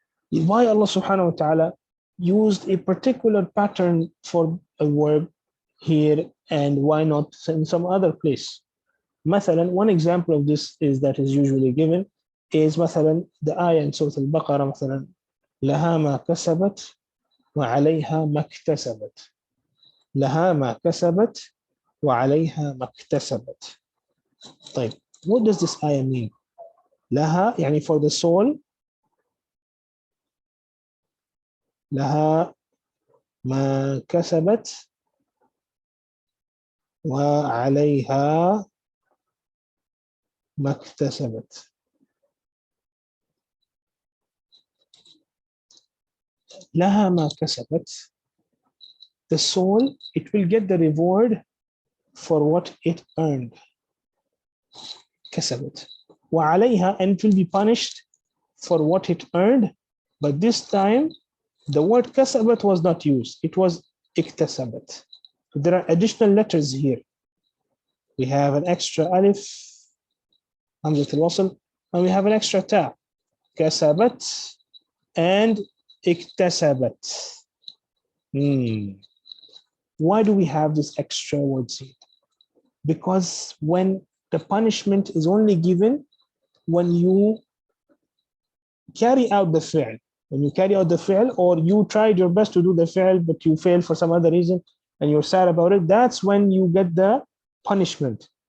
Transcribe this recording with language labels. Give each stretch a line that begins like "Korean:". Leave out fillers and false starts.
English: Why Allah subhanahu wa ta'ala used a particular pattern for a verb here and why not in some other place? مثلا, one example of this is usually given is مثلا the ayah in Surah Al-Baqarah,
Arabic: مثلا لها ما كسبت وعليها ما اكتسبت. لها ما كسبت وعليها ما اكتسبت.
English: طيب, what does this ayah mean?
Arabic: لها يعني
English: for the soul,
Arabic: لها ما كسبت وعليها ما اكتسبت. لها ما كسبت,
English: the soul, it will get the reward for what it earned.
Arabic: كسبت.
English: وعليها, and it will be punished for what it earned. But this time, the word كسبت was not used. It was اكتسبت. So there are additional letters here. We have an extra alif, hamzat al-wasl, and we have an extra ta.
Arabic: كسبت and اكتسبت.
English: Why do we have these extra words here? Because when the punishment is only given when you carry out the fi'l, When you carry out the fi'l, or you tried your best to do the fi'l, but you failed for some other reason, and you're sad about it, that's when you get the punishment.